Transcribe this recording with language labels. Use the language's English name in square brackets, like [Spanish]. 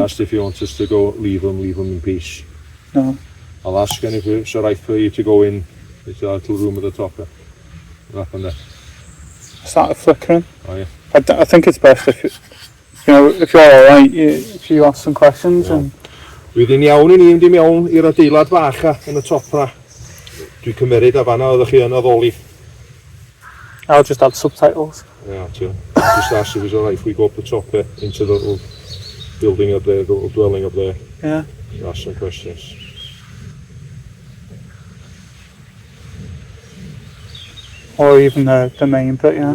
[English] Asked if you want us to go, leave them in peace. No. I'll ask and if it's alright for you to go in into that little room at the top there. What happened there? Started flickering. Oh yeah. I think it's best if if you're alright, if you ask some questions and. [Welsh] Wedyn iawn i ni mynd I mewn i'r adeilad bach yn y top na. Dwi'n cymeryd a fanna oeddech chi yn addoli. [English] I'll just add subtitles. Yeah, too. Just ask if it's alright if we go up the top there into the little building up there, the little dwelling up there. Yeah. Ask some questions. Or even the main bit, yeah.